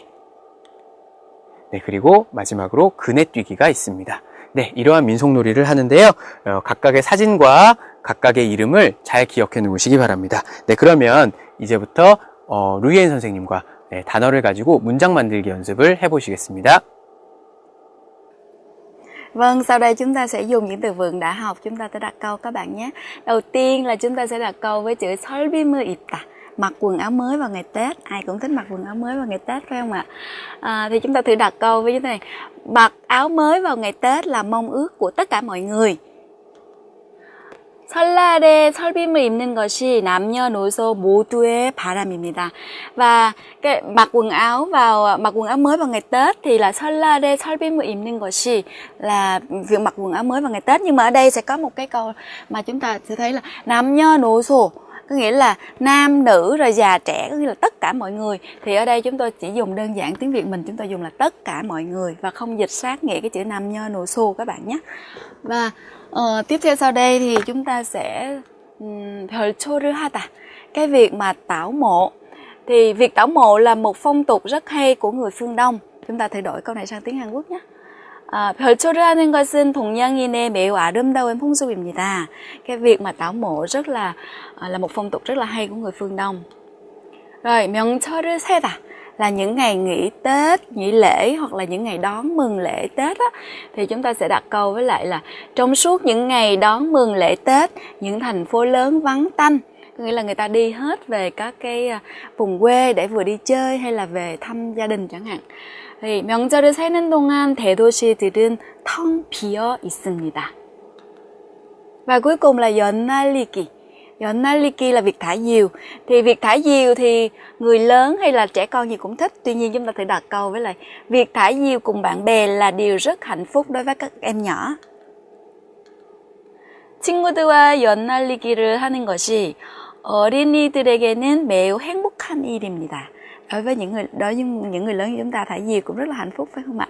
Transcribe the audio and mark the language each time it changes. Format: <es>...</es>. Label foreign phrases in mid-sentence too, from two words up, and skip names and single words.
<ko>네, 그리고 마지막으로 그네뛰기가 있습니다. 네, 이러한 민속놀이를 하는데요. 각각의 사진과 각각의 이름을 잘 기억해 놓으시기 바랍니다. 네, 그러면 이제부터 루이엔 선생님과 단어를 가지고 문장 만들기 연습을 해보시겠습니다.</ko> <vi>Vâng, sau đây chúng ta sẽ dùng những từ vựng đã học, chúng ta sẽ đặt câu các bạn nhé. Đầu tiên là chúng ta sẽ đặt câu với chữ 설비무입다. Mặc quần áo mới vào ngày Tết. Ai cũng thích mặc quần áo mới vào ngày Tết phải không ạ? Thì chúng ta thử đặt câu với như thế này. Mặc áo mới vào ngày Tết là mong ước của tất cả mọi người.</vi> <ko>설날에 설빔을 입는 것이 남녀노소 모두의 바람입니다.</ko> <vi>Và cái mặc quần áo mới vào ngày Tết thì là</vi> <ko>설날에 설빔을 입는 것이</ko> <vi>là việc mặc quần áo mới vào ngày Tết. Nhưng mà ở đây sẽ có một cái câu mà chúng ta sẽ thấy là 남녀노소, có nghĩa là nam, nữ, rồi già, trẻ, có nghĩa là tất cả mọi người. Thì ở đây chúng tôi chỉ dùng đơn giản tiếng Việt mình, chúng tôi dùng là tất cả mọi người và không dịch sát nghĩa cái chữ 남녀노소 các bạn nhé. Và tiếp theo sau đây thì chúng ta sẽ</vi> <ko>별초를 하다.</ko> <vi>Cái việc mà tảo mộ. Thì việc tảo mộ là một phong tục rất hay của người phương Đông. Chúng ta thử đổi câu này sang tiếng Hàn Quốc nhé.</vi> <ko>별초를 하는 것은 동양인의 매우 아름다운 풍습입니다.</ko> <vi>Cái việc mà tảo mộ rất là một phong tục rất là hay của người phương Đông. Rồi,</vi> <ko>명철을 세다</ko> <vi>là những ngày nghỉ Tết, nghỉ lễ hoặc là những ngày đón mừng lễ Tết á, thì chúng ta sẽ đặt câu với lại là trong suốt những ngày đón mừng lễ Tết, những thành phố lớn vắng tanh, có nghĩa là người ta đi hết về các cái vùng quê để vừa đi chơi hay là về thăm gia đình chẳng hạn.</vi> <ko>thì 명절을 세는 동안 대도시들은 텅 비어 있습니다.</ko> <vi>Và cuối cùng là 연날리기. 연날리기 là việc thả diều. Thì việc thả diều thì người lớn hay là trẻ con gì cũng thích. Tuy nhiên chúng ta thử đặt câu với lại việc thả diều cùng bạn bè là điều rất hạnh phúc đối với các em nhỏ.</vi> <ko>친구들과 연날리기를 하는 것이 어린이들에게는 매우 행복한 일입니다.</ko> <vi>Đối với những người lớn như chúng ta, thả diều cũng rất là hạnh phúc phải không ạ?</vi>